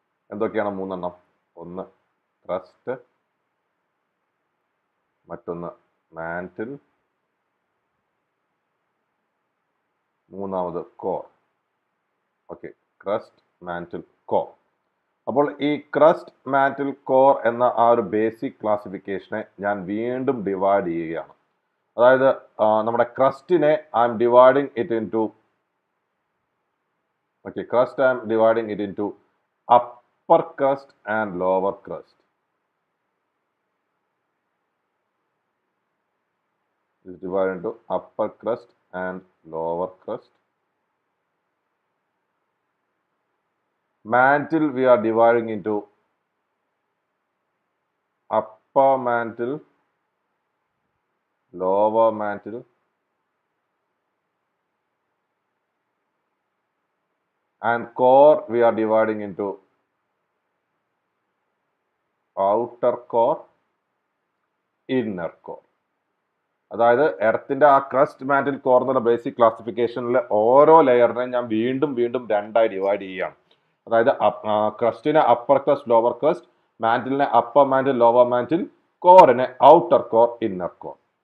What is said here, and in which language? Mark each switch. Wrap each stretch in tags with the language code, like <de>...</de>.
<ml>എന്തൊക്കെയാണ് 3 ഒന്ന് ക്രസ്റ്റ്, മറ്റൊന്ന് മാന്റിൽ, മൂന്നാമത് core. Okay, crest, mantle, core. അപ്പോൾ ഈ ക്രസ്റ്റ്, മാന്റിൽ, കോർ എന്ന ആ ഒരു ബേസിക് ക്ലാസിഫിക്കേഷനെ ഞാൻ വീണ്ടും ഡിവൈഡ് ചെയ്യുകയാണ്. അതായത് നമ്മുടെ ക്രസ്റ്റിനെ</ml> <en>I am dividing it into crust I am dividing it into upper crust and lower crust. It is divided into upper crust and lower crust. Mantle we are dividing into upper mantle, lower mantle, and core we are dividing into outer core, inner core.</en> <ml>അതായത് എർത്തിന്റെ ആ crest mantle core എന്നുള്ള basic ക്ലാസിഫിക്കേഷനിൽ ഓരോ ലെയറിനെയും ഞാൻ വീണ്ടും രണ്ടായി divide ചെയ്യുകയാണ്. അതായത് ക്രസ്റ്റിനെ upper crest, lower crest, മാന്റിലിനെ upper mantle, lower mantle, കോറിനെ outer core, inner core.</ml>